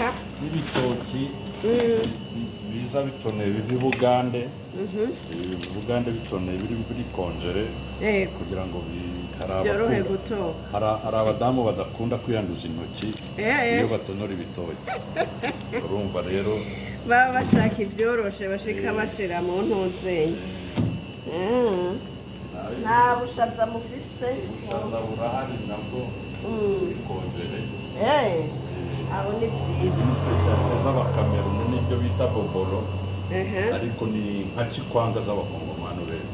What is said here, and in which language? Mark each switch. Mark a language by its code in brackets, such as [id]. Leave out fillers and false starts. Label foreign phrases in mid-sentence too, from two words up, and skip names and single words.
[rn] n'ibitoki biza bitoneye biva i Bugande Bugande bitoneye biri konjere kugira ngo byorohe gutoka hari abadamu badakunda kwiyanduza intoki iyo batonora ibitoki urumva rero baba bashaka ibyoroshe bashika bashira mu ntuzenye nta bushaza mufise ubushaza burahari nabwo bikonjere abo ni byiza z'abakameruni nibyo bita boboro ariko ni nka cikwanga z'abakongomani rero